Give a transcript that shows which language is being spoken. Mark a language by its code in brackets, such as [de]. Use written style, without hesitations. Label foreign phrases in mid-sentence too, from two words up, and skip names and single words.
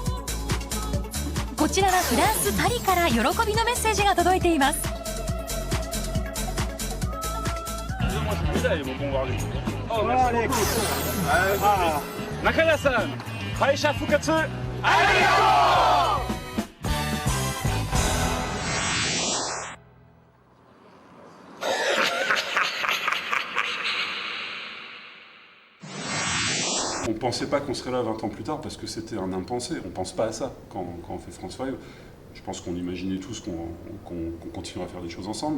[ja] こちらはフランス・パリから喜びのメッセージが届いています。中谷さん、敗者復活ありがとう。 [fr] On ne pensait pas qu'on serait là 20 ans plus tard parce que c'était un impensé. On ne pense pas à ça quand on fait France 5. Je pense qu'on imaginait tous qu'on continuerait à faire des choses ensemble.